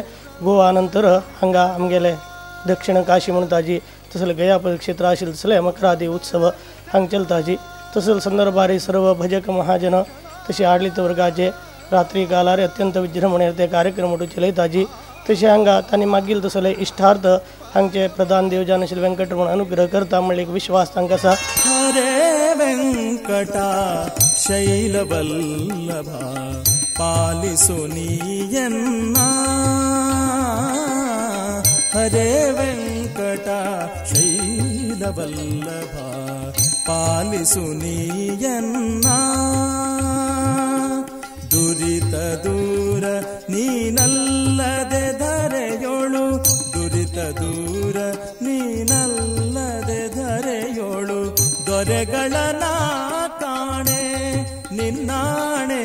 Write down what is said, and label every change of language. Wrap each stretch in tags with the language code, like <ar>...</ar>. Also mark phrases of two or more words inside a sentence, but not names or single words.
<kok>गोवा नंतर हांगा आमगेले दक्षिण काशी म्हणून ताजी तसले गया क्षेत्र आशिल्ले तसले मकरादी उत्सव हांगा चलताजी. तसले संदर्भारी सर्व भजक महाजन तसे आडಳಿತ वर्गाचे रात्री कालार अत्यंत विजृंभणेर ते कार्यक्रम चलयताजी. तसे हांगा तांणी मागील तसले इष्टार्थ हांगचे प्रधान देवजान श्री वेंकटरमण अनुग्रह करता म्हणले एक विश्वास तांकां आसा.</kok> <kn>ಹರೇ ವೆಂಕಟಾ ಶೈಲವಲ್ಲಭಾ ಪಾಲಿಸುನೀಯನ್ನಾ. ಹರೇ ವೆಂಕಟಾ ಶೈಲವಲ್ಲಭಾ ಪಾಲಿಸುನೀಯನ್ನಾ. ದುರಿತ ದೂರ ನೀನಲ್ಲದೆ ಧರೆಯೋಳು. ದುರಿತ ದೂರ ನೀನಲ್ಲದೆ ಧರೆಯೋಳು. ದೊರೆಗಳನ ಕಾಣೆ ನಿನ್ನಾಣೆ.</kn>